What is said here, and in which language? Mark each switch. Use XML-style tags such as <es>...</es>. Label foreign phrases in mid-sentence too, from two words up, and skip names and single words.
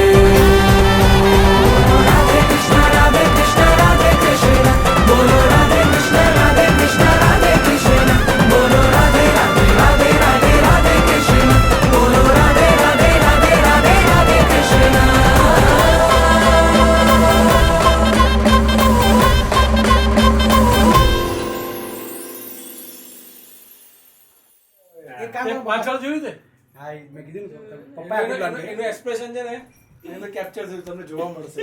<hi>राधे कृष्ण राधे कृष्ण राधे कृष्ण बोलो राधे कृष्ण राधे कृष्ण राधे कृष्ण बोलो राधे राधे राधे राधे राधे कृष्ण बोलो राधे राधे राधे राधे राधे कृष्ण</hi> <gu>એક કામ કરો, પાછળ જોયું છે હા મેં કીધું ને પપ્પા એનું એક્સપ્રેશન છે ને એને કેપ્ચર થયું તમને જોવા મળશે</gu>